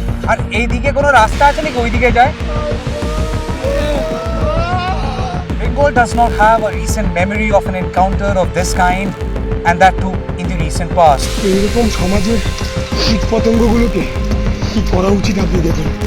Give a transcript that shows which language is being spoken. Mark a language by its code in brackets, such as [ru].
[bn] আর এইদিকে কোনো রাস্তা আছে নাকি ওইদিকে যায়? [en] Bengal does not have a recent memory of an encounter of this kind, and that too in the recent past. [bn] এইরকম সমাজের কীট পতঙ্গগুলোকে কি করা উচিত আপনি দেখুন।